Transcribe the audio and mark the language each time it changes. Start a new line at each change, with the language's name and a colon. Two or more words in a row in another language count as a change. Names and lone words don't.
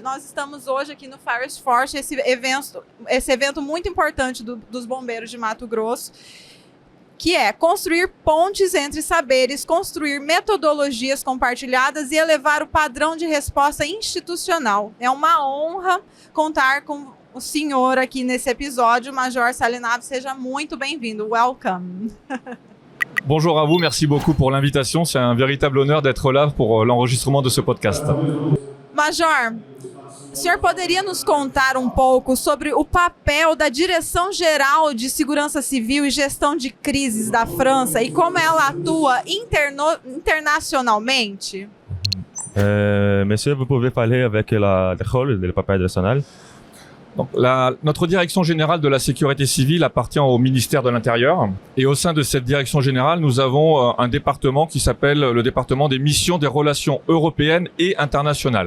Portuguese: Nós estamos hoje aqui no Farish Forest, esse evento muito importante dos bombeiros de Mato Grosso, que é construir pontes entre saberes, construir metodologias compartilhadas e elevar o padrão de resposta institucional. É uma honra contar com o senhor aqui nesse episódio, Major Salenave, seja muito bem-vindo. Welcome.
French: Bonjour à vous, merci beaucoup pour l'invitation. C'est un véritable honneur d'être là pour l'enregistrement de ce podcast.
Portuguese: Major, o senhor poderia nos contar um pouco sobre o papel da Direção-Geral de Segurança Civil e Gestão de Crises da França e como ela atua internacionalmente?
French: Monsieur, vous pouvez parler avec le papel national? Donc, notre direction générale de la sécurité civile appartient au ministère de l'Intérieur. Et au sein de cette direction générale, nous avons un département qui s'appelle le département des missions des relations européennes et internationales.